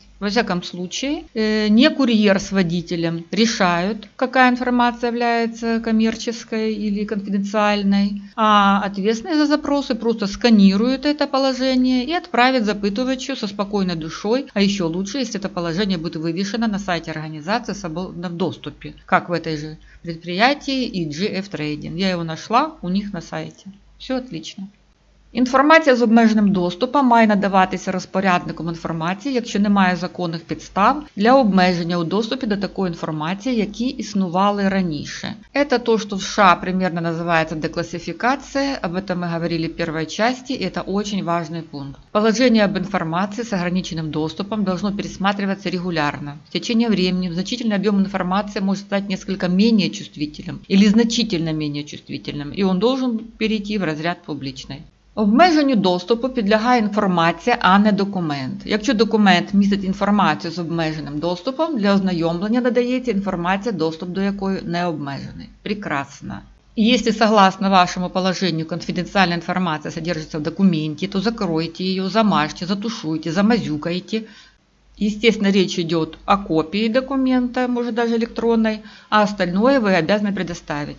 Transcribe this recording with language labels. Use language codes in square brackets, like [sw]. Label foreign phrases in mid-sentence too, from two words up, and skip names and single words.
[ru] Во всяком случае, не курьер с водителем решают, какая информация является коммерческой или конфиденциальной, а ответственные за запросы просто сканируют это положение и отправят запытывачу со спокойной душой, а еще лучше, если это положение будет вывешено на сайте организации в доступе, как в этой же предприятии EGF Trading. Я его нашла у них на сайте. Все отлично. [uk] Інформація з обмеженим доступом має надаватися розпорядником інформації, якщо немає законних підстав для обмеження у доступі до такої інформації, які існували раніше. [ru] Это то, что в США примерно называется деклассификация, об этом мы говорили в первой части, и это очень важный пункт. Положение об информации с ограниченным доступом должно пересматриваться регулярно. В течение времени значительный объем информации может стать несколько менее чувствительным или значительно менее чувствительным, и он должен перейти в разряд публичной. [uk] Обмеженню доступу підлягає інформація, а не документ. Якщо документ містить інформацію з обмеженим доступом, для ознайомлення надається інформація, доступ до якої не обмежений. [ru] Прекрасно. Если согласно вашему положению конфиденциальная информация содержится в документе, то закройте ее, замажьте, затушуйте, замазюкайте. Естественно, речь идет о копии документа, может даже электронной, а остальное вы обязаны предоставить.